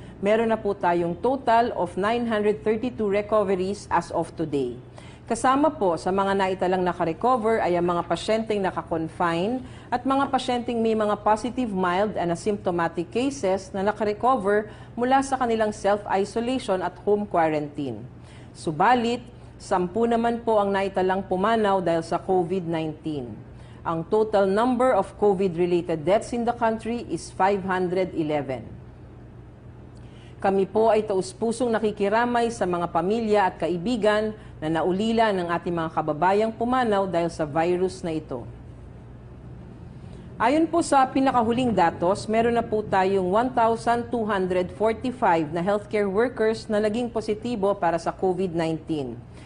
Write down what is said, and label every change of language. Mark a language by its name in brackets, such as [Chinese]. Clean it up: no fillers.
[Filipino] Meron na po tayong [English] total of 932 recoveries as of today. [Filipino] Kasama po sa mga naitalang nakarecover ay ang mga pasyenteng nakakonfine at mga pasyenteng may mga [English] positive mild and asymptomatic cases [Filipino] na nakarecover mula sa kanilang self-isolation at home quarantine. Subalit, 10 naman po ang naitalang pumanaw dahil sa COVID-19. [English] Ang total number of COVID-related deaths in the country is 511. [Filipino] Kami po ay taus-pusong nakikiramay sa mga pamilya at kaibigan na naulila ng ating mga kababayang pumanaw dahil sa virus na ito. Ayon po sa pinakahuling datos, meron na po tayong 1,245 na healthcare workers na naging positibo para sa COVID-19.